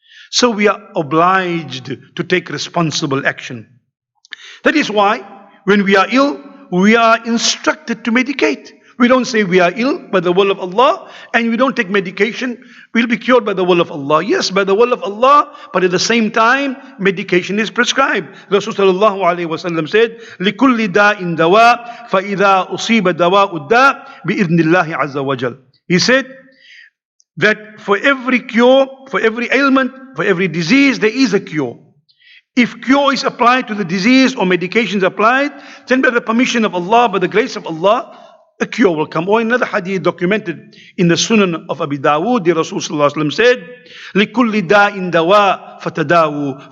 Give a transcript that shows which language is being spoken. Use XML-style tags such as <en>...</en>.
<en>So we are obliged to take responsible action. That is why when we are ill, we are instructed to medicate. We don't say we are ill by the will of Allah, and we don't take medication, we'll be cured by the will of Allah. Yes, by the will of Allah, but at the same time, medication is prescribed. Rasulullah sallallahu alayhi wa sallam said,</en> <ar>لِكُلِّ دَاءٍ دَوَاءٍ فَإِذَا أُصِيبَ دَوَاءُ الدَّاءِ بِإِذْنِ اللَّهِ عَزَّ وَجَلَ.</ar> <en>He said that for every cure, for every ailment, for every disease, there is a cure. If cure is applied to the disease or medication is applied, then by the permission of Allah, by the grace of Allah, a cure will come. Or another hadith documented in the Sunan of Abi Dawood, the Rasul sallallahu alaihi wasallam said,</en> <ar>لِكُلِّ دَاءٍ دَوَاءٍ فَتَدَاوُوا.</ar>